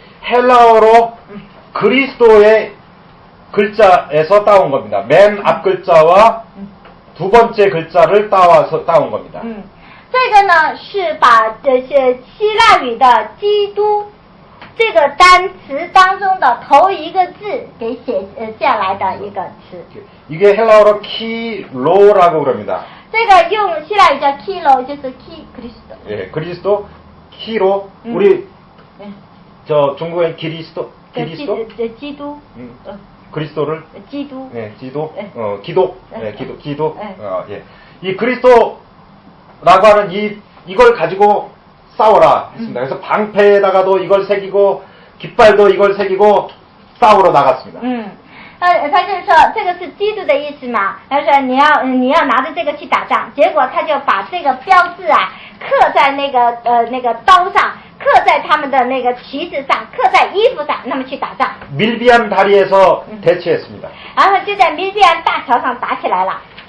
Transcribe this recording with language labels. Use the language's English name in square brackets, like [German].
[Korean] 헬라어로 그리스도의 글자에서 따온 겁니다. 맨 앞 글자와 두 번째 글자를 따온 겁니다. [Chinese] 这个呢是把希腊语的基督这个单词当中的头一个字给写下来的一个词。 [Korean] 이게 헬라어로 키로라고 그럽니다. [Chinese] 这个用希腊语叫 kilo， 就是 [Korean] 키 그리스도。 예, 그리스도 키로 우리 저 중국의 기리스도 기도. 그리스도를 기도. 네, 기도. 기도. 네, 기도. 예. 이 그리스도라고 하는 이걸 가지고 싸워라 했습니다. 그래서 방패에다가도 이걸 새기고 깃발도 이걸 새기고 싸우러 나갔습니다. [Chinese] 他就是说这个是基督的意思嘛，他说你要拿着这个去打仗，结果他就把这个标志啊刻在那个刀上，刻在他们的那个旗子上，刻在衣服上，那么去打仗。 [Korean] 밀비안 다리에서 대치했습니다. [Chinese] 然后就在米利安大桥上打起来了。